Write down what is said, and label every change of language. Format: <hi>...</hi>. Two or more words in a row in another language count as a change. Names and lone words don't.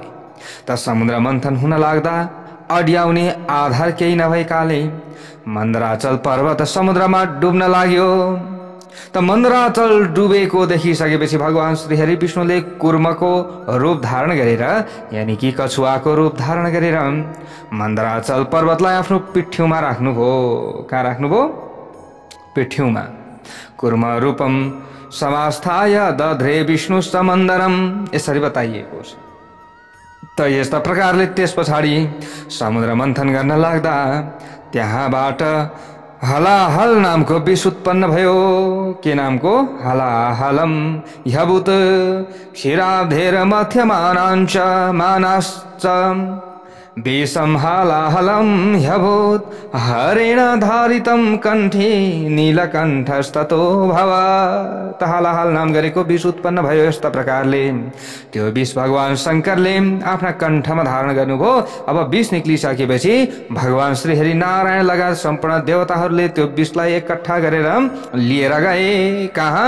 <ne>त समुद्र मन्थन हुन लाग्दा अड्याउने आधार केही नभएकाले मन्दराचल पर्वत समुद्रमा डुब्न लाग्यो। त मन्दराचल डुबेको देखिसकेपछि भगवान श्रीहरि विष्णुले कुर्मको रूप धारण गरेर, यानि कि कछुवाको रूप धारण गरेर मन्दराचल पर्वतलाई आफ्नो पिठ्यौमा राख्नुभयो। कहाँ राख्नुभयो? पिठ्यौमा।</ne> <sa>कुर्म रूपम समास्थाय दध्रे विष्णु समन्दरम,</sa> <ne>यसरी बताइएको छ। त यस्ता प्रकारले त्यस पछाडि समुद्र मन्थन गर्न लाग्दा त्यहाँबाट हलाहल नामको विष उत्पन्न भयो। के नामको?</ne> <sa>हलाहलम ह्यभूत क्षीराब्धेर मध्यमानाञ्च मानाश्च विषम हलाहलम ह्यभूत हरेण धारितम कण्ठे नीलकण्ठस्ततो भव।</sa> <ne>त हलाहल नाम गरेको विष उत्पन्न भयो। यस्ता प्रकारले त्यो विष भगवान शङ्करले आफ्ना कण्ठमा धारण गर्नुभयो। अब विष निक्लिसकेपछि भगवान श्रीहरि नारायण लगायत सम्पूर्ण देवताहरूले त्यो विषलाई एकट्ठा गरेर लिएर गए। कहाँ?</ne>